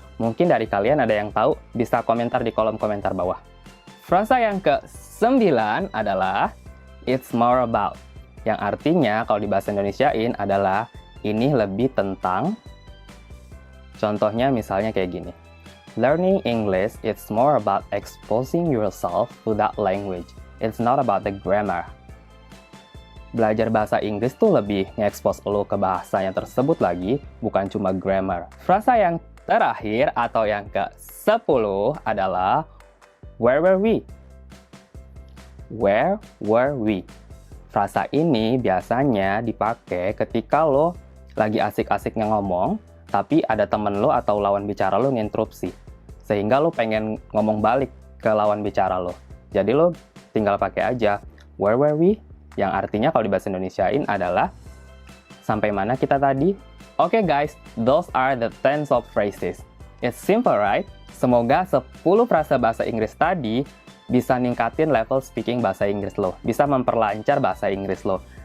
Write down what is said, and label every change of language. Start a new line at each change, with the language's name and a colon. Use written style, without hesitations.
Indonesian: Mungkin dari kalian ada yang tahu, bisa komentar di kolom komentar bawah. Frasa yang ke-9 adalah
English: it's more about.
Indonesian: Yang artinya kalau di bahasa Indonesiain adalah ini lebih tentang. Contohnya misalnya kayak gini.
English: Learning English, it's more about exposing yourself to that language. It's not about the grammar.
Indonesian: Belajar bahasa Inggris tuh lebih nge-expose lo ke bahasanya tersebut lagi, bukan cuma grammar. Frasa yang terakhir atau yang ke-10 adalah
English: where were we? Where were we?
Indonesian: Frasa ini biasanya dipakai ketika lo lagi asik-asiknya ngomong, tapi ada temen lo atau lawan bicara lo nginterupsi. Sehingga lo pengen ngomong balik ke lawan bicara lo. Jadi lo tinggal pakai aja
English: where were we?
Indonesian: Yang artinya kalau di bahasa Indonesiain adalah sampai mana kita tadi?
English: Oke guys, those are the 10 of phrases. It's simple right?
Indonesian: Semoga 10 frasa bahasa Inggris tadi bisa ningkatin level speaking bahasa Inggris lo. Bisa memperlancar bahasa Inggris lo.